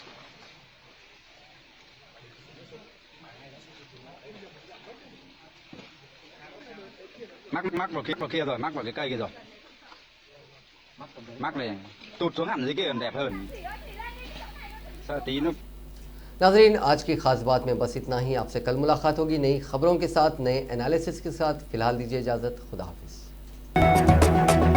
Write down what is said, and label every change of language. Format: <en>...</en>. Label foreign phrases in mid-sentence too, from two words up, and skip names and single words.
<vi>Mắc vào kia rồi, mắc vào cái cây kia rồi. Mắc này tụt xuống hẳn dưới kia còn đẹp hơn. Sao tí nó</vi> <ur>ناظرین، آج کی خاص بات میں بس اتنا ہی۔ آپ سے کل ملاقات ہوگی نئی خبروں کے ساتھ، نئے اینالیسس کے ساتھ. فی الحال دیجیے اجازت۔ خدا حافظ.</ur>